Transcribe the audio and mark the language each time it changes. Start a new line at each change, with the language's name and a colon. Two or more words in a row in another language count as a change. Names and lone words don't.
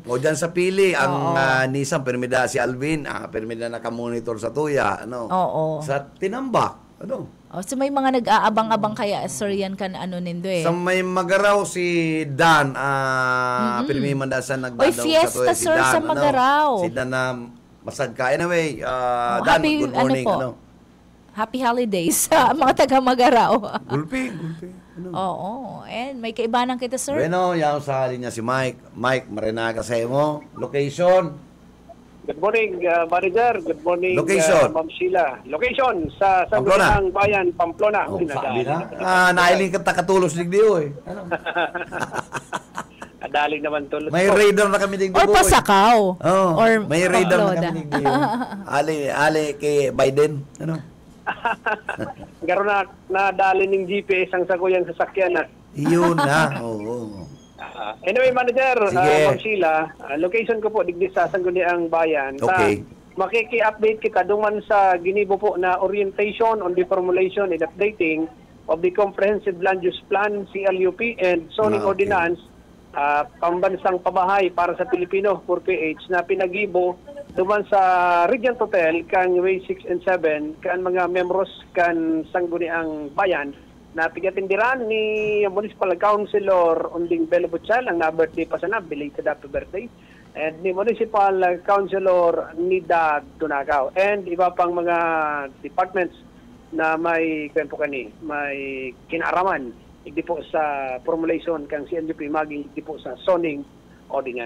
Bikol: O dyan sa Pili, ang Nissan, permida si Alvin, permida nakamonitor sa Tuya, ano? Oo. Sa Tinambak, ano? So may mga nag-aabang-abang kaya, sir, yan kan ano nindo eh. Sa may Magaraw si Dan, permimanda sa nagdadaw sa fiesta, Tuya. Si sir, Dan, sa Magaraw. Si Dan na masagka. Anyway, Dan, happy,
English: good morning. Happy holidays
Bikol: sa mga taga-Magaraw. Gulpi. Ano? Oo. And may kaibanan kita, sir. Bueno, yan sa linya si Mike. Mike, marinaga sa mo. Location?
English: Good morning, manager. Good morning,
Bikol: Location? Ma'am Sheila. Location sa Pamplona. Sangguniang Bayan, Pamplona. Sabi na. Nailing ka takatulos digdiyo eh. Ano? Adaling naman tulad. May radar na kami digdiyo. Or Pasakaw. Or may radar na Pamplona. kami digdiyo. Ali kay Biden. Ano? Garo na nadali ng GPS ang sakuyang sasakyan na. Iyon na. Oo. Anyway, manager, Sige. Ma'am Sheila, location ko po digdi sa Sangguniang Bayan. Okay. Makiki-update kita duman sa ginibo po na
English: orientation on the formulation and updating of the Comprehensive Land Use Plan, CLUP, and Zoning
Bikol: Okay. Ordinance, pambansang pabahay para sa Pilipino, 4PH, na pinagibo duman sa Regent Hotel, kan Way 6 and 7, kan mga membros kan Sangguniang Bayan, na pigatindiran ni Municipal Councilor Unding Belo Butchal, ang na-birthday pa sana,
English: belated happy birthday,
Bikol: and ni Municipal Councilor Nida Dunagaw, and iba pang mga departments na may may kinaraman hindi po sa formulation kang CNDP maging hindi po sa
English: zoning ordinance.